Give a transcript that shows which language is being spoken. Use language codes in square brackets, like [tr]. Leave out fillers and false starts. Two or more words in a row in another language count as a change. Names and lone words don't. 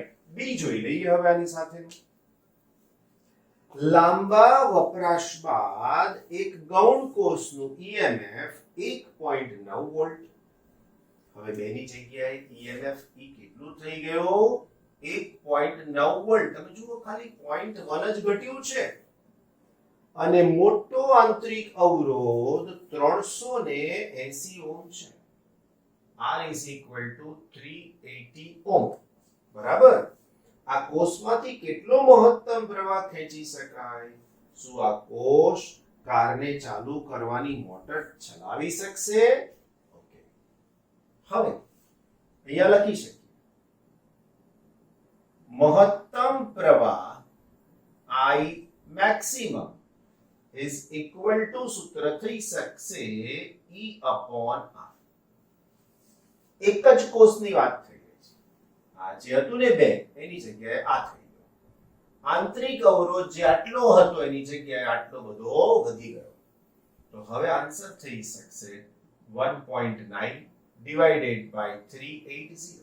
[gu] બી જોઈ લઈએ હવે આની સાથેનું. લાંબા વપરાશ બાદ એક ગૌણ કોષનું EMF 1.9 વોલ્ટ. હવે બેની જગ્યાએ EMF કેટલું થઈ ગયો? 1.9 વોલ્ટ. તમે જુઓ ખાલી 0.1 જ ઘટ્યું છે, અને મોટો આંતરિક અવરોધ 380 ઓહ્મ છે. [en] R is equal to 380 ohm, [gu] બરાબર? આ કોષમાંથી કેટલો મહત્તમ પ્રવાહ ખેંચી શકાય? શું આ કોષ કારને ચાલુ કરવાની મોટર ચલાવી શકશે? ઓકે, હવે અહીંયા લખી શકીએ મહત્તમ પ્રવાહ [en] I maximum is equal to [gu] સૂત્ર થઈ શકશે [en] E upon R. [gu] એક જ કોષની વાત થઈ ગઈ છે. આ જે હતું ને 2, એની જગ્યાએ આ થઈ ગયો. આંતરિક અવરોધ જે આટલો હતો એની જગ્યાએ આટલો બધો વધી ગયો. તો હવે આન્સર થઈ શકશે 1.9 [en] divided by [gu] 380.